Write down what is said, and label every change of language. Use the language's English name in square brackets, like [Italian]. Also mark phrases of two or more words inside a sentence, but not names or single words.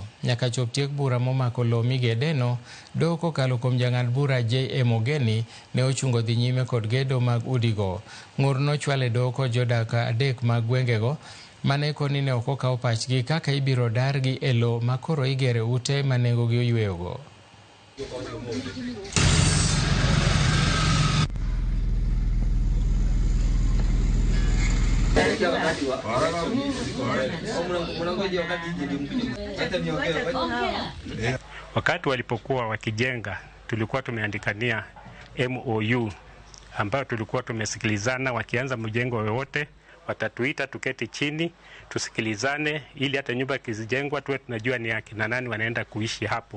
[Luo (Kenya and Tanzania)] Nyaka chop tiek bura momako lowo migedeno, doho kokalo kuom jang'ad bura J.M. Ogeni ne ochungo dhi nyime kod gedo mag udigo. Ng'ur nochwal e doho kod jodak adek mag gwengego mane koni ne ok okaw pachgi kaka ibiro dargi e lowo ma koro igere ute ma nengogi oyweyogo. [Swahili] Wakati walipokuwa wakijenga, tulikuwa tumeandikania MOU ambayo tulikuwa tumesikilizana, wakianza mjengo wowote watatuita tuketi chini tusikilizane, ili hata nyumba kizijengwa tuwe tunajua ni akina nani wanaenda kuishi hapo.